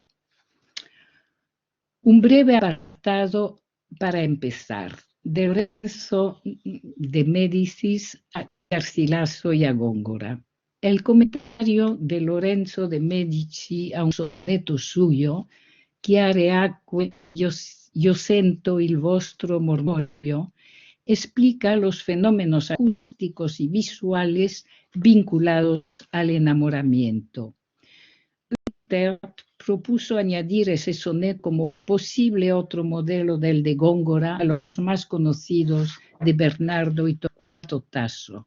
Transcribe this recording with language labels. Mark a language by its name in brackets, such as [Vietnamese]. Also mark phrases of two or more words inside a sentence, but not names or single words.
[Spanish] Un breve apartado para empezar, del verso de Médicis a Garcilaso y a Góngora. El comentario de Lorenzo de Medici a un soneto suyo, [Italian] Chiare acque, io sento il vostro mormorio, [Spanish] explica los fenómenos acústicos y visuales vinculados al enamoramiento. Propuso añadir ese soneto como posible otro modelo del de Góngora a los más conocidos de Bernardo y Torquato Tasso.